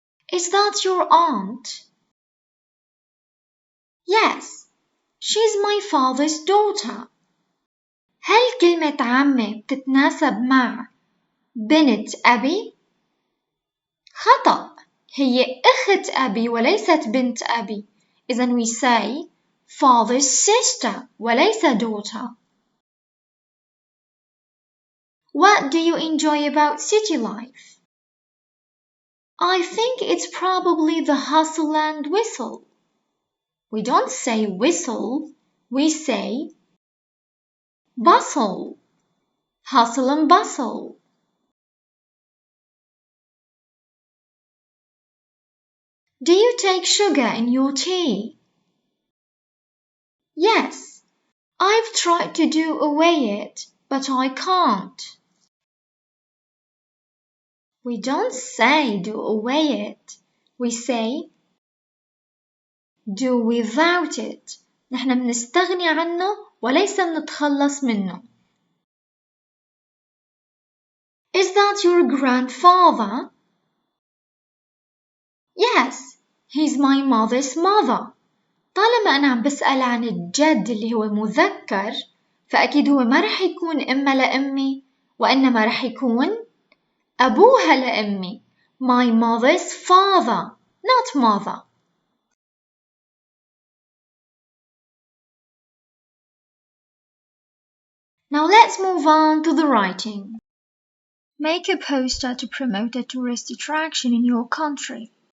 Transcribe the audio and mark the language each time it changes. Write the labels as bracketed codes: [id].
[en] Is that your aunt? Yes, she's my father's daughter. [ar] هل كلمة عمة بتتناسب مع بنت أبي؟ خطأ، هي أخت أبي وليست بنت أبي. إذن [en] we say father's sister [ar] وليس [en] daughter. What do you enjoy about city life? I think it's probably the hustle and whistle. We don't say whistle, we say bustle. Hustle and bustle. Do you take sugar in your tea? Yes, I've tried to do away it, but I can't. We don't say do away it. We say do without it. [ar] نحن بنستغني عنه وليس بنتخلص منه. [en] Is that your grandfather? Yes, he's my mother's mother. [ar] طالما أنا عم بسأل عن الجد اللي هو مذكر فأكيد هو ما رح يكون إما لأمي وإنما رح يكون أبوها لأمي. [en] My mother's father, not mother. Now let's move on to the writing. Make a poster to promote a tourist attraction in your country.